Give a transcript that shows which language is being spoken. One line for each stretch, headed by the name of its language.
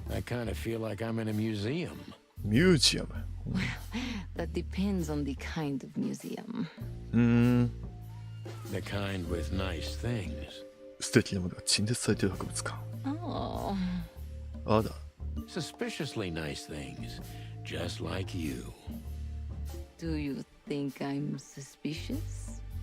English: I kind of feel like I'm in a museum.
Japanese: ミュージアム。
English: That depends on the kind of museum. The kind with nice things.
Japanese: 素敵なものが陳列されている博物館。
English: Oh.
Japanese: あら。
English: Suspiciously nice things, just like you. Do you think I'm suspicious?